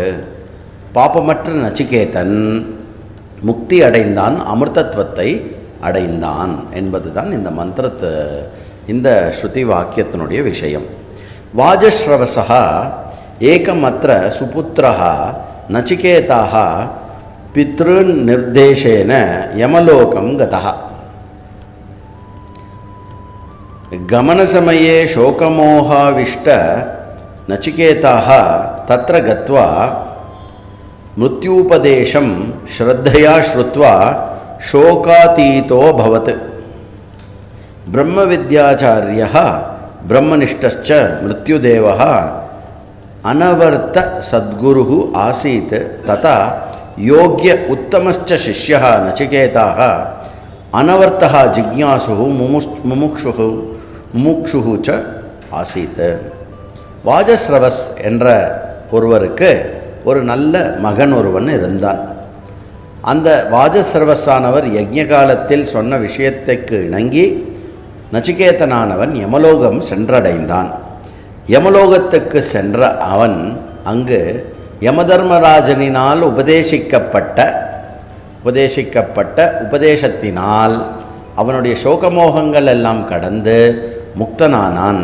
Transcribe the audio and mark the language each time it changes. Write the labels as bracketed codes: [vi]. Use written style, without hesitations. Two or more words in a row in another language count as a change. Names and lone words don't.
[ta] பாபமற்ற நச்சிகேதன் முக்தி அடைந்தான், அமிர்தத்துவத்தை அடைந்தான் என்பதுதான் இந்த ஸ்ருதி வாக்கியத்தினுடைய விஷயம். [sa] वाजश्रवसः एकमत्र सुपुत्रः नचिकेताः पितृनिर्देशेन यमलोकम् गतः. गमनसमये शोकमोहाविष्ट नचिकेताः तत्र गत्वा मृत्यूपदेशं श्रद्धया श्रुत्वा शोकातीतो भवत्. ब्रह्मविद्याचार्यः ब्रह्मनिष्ठश्च मृत्युदेवः अनवर्त सद्गुरुः आसीत्. तथा योग्य उत्तमश्च शिष्यः नचिकेताः अनवर्तः जिज्ञासुः मुमुक्षुः च आसीत्. [ta] வாஜஸ்ரவஸ் என்ற ஒருவருக்கு ஒரு நல்ல மகன் ஒருவன் இருந்தான். அந்த வாஜஸ்ரவஸானவர் யஜ்ஞ காலத்தில் சொன்ன விஷயத்துக்கு இணங்கி நச்சிகேதனானவன் யமலோகம் சென்றடைந்தான். யமலோகத்துக்கு சென்ற அவன் அங்கு யமதர்மராஜனினால் உபதேசிக்கப்பட்ட உபதேசத்தினால் அவனுடைய சோகமோகங்கள் எல்லாம் கடந்து முக்தனானான்.